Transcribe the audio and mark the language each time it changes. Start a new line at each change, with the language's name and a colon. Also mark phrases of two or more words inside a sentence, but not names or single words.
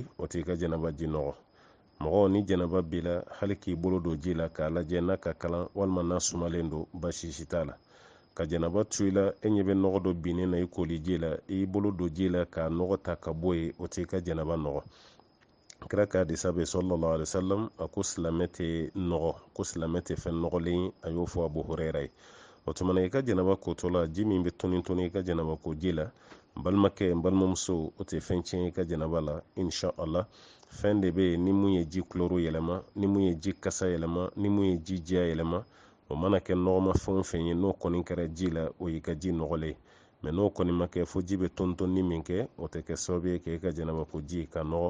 Bambara: o t'i ka jɛnaba ji nɔgɔ mɔgɔ ni jɛnaba b'i la hali k'i bolo don ji la k'a lajɛ n'a ka kalan walima n'a sumalen don baasi si t'a la ka jɛnaba tu i la e ɲɛ bɛ nɔgɔ dɔ binnen na i koli ji la i bolo don ji la k'a nɔgɔ ta ka bɔ yen o t'i ka jɛnaba nɔgɔ kira ka hadisa bɛ
Arabic: صلى الله عليه وسلم
Bambara: a ko silamɛ tɛ nɔgɔ ko silamɛ tɛ fɛn nɔgɔlen a y'o fɔ Abu Huraira ye o tumana i ka jɛnaba kotɔ la ji min bɛ toni toni i ka jɛnaba ko ji la balimakɛ balimamuso o tɛ fɛn tiɲɛ i ka jɛnaba la
Arabic: إن شاء الله
Bambara: fɛn de bɛ yen ni mun ye ji kulɔro yɛlɛma ni mun ye ji kasa yɛlɛma ni mun ye ji jɛya yɛlɛma o mana kɛ nɔgɔma fɛn o fɛn ye n'o kɔni kɛra ji la o y'i ka ji nɔgɔlen mɛ n'o kɔni ma kɛ fo ji bɛ tɔntɔnni min kɛ o tɛ kɛ sababu ye k'e ka janaba ko ji ka nɔgɔ.